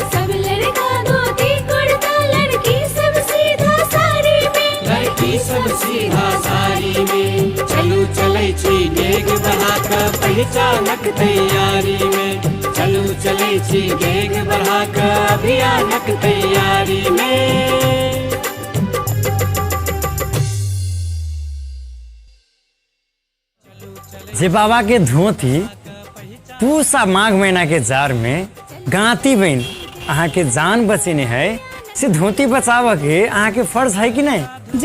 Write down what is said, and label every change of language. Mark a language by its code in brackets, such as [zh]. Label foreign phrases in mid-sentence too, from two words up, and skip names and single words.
[mai] सब लड़का धोती कुर्ता, लड़की सब सीधा साड़ी में, लड़की सब सीधा साड़ी में। चलू चले छी डेग बढ़ा कर पहचानक तैयारी में। चलू चले छी डेग बढ़ा कर अभियानक तैयारी में। जे बाबा के धोती पूसा माघ महीना के जार में गाती बन अहाँ के जान बचेने है से धोती बचाव के अहाँ के फर्ज है कि नहीं।